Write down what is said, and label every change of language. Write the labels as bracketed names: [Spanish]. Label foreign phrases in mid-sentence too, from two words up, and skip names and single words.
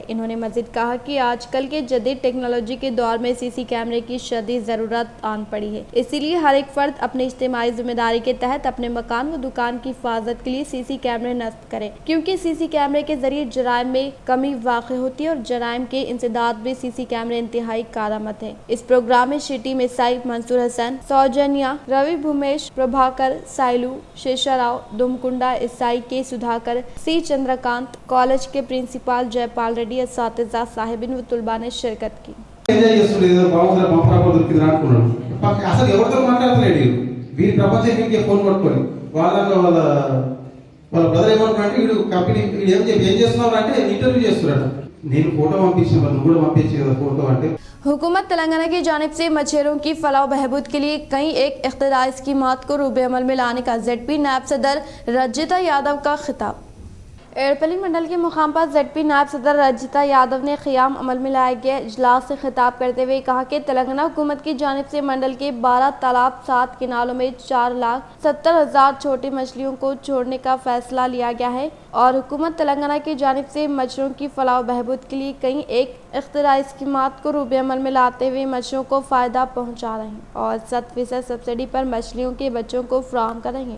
[Urdu] انہوں نے مزید کہا کہ آج کل کے جدید ٹیکنالوجی کے دور میں CC کیمرے کی شدید ضرورت آن پڑی ہے، اسی لیے ہر ایک فرد اپنی اجتماعی ذمہ داری کے تحت اپنے مکان و دکان کی حفاظت کے لیے CC کیمرے نصب کریں کیونکہ CC کیمرے کے ذریعے جرائم میں کمی واقع ہوتی ہے اور جرائم کے انسداد بھی CC کیمرے انتہائی کارآمد ہے۔ اس پروگرام میں شیٹی میں SI منصور حسن، سوجنیا، روی بھومیش، پربھاکر، سائلو، شیشا راؤ، دومکنڈا SI کے سدھاکر، C چندرکانت، کالج کے پرنسپال جے پال ریڈی، اساتذہ، صاحبین و طلباء نے شرکت کی۔ [Telugu] అసలు ఎవరితో మాట్లాడలేడు వీరి ప్రపంచం వీరికి ఫోన్ పట్టుకొని వాళ్ళ బ్రదర్ ఏమంటారంటే వీడు కంపెనీ ఏం చేస్తున్నావు అంటే ఇంటర్వ్యూ చేస్తున్నాడు నేను ఫోటో పంపించిన నువ్వు కూడా పంపించే కదా ఫోటో అంటే [Urdu] حکومت تلنگانہ کی جانب سے مچھروں کی فلاح و بہبود کے لیے کئی ایک اختراعی اسکیمات کو روبے عمل میں لانے کا ZP نائب صدر رجیتا یادو کا خطاب۔ ایرپلی منڈل کے مقام پر ZP نائب صدر رجیتا یادو نے قیام عمل میں لائے گئے اجلاس سے خطاب کرتے ہوئے کہا کہ تلنگانہ حکومت کی جانب سے منڈل کے 12 تالاب 7 کنالوں میں 4,70,000 چھوٹی مچھلیوں کو چھوڑنے کا فیصلہ لیا گیا ہے اور حکومت تلنگانہ کی جانب سے مچھروں کی فلاح و بہبود کے لیے کئی ایک اختراعی اسکیمات کو روبے عمل میں لاتے ہوئے مچھروں کو فائدہ پہنچا رہے ہیں اور 100% سبسڈی پر مچھلیوں کے بچوں کو فراہم کر رہے ہیں۔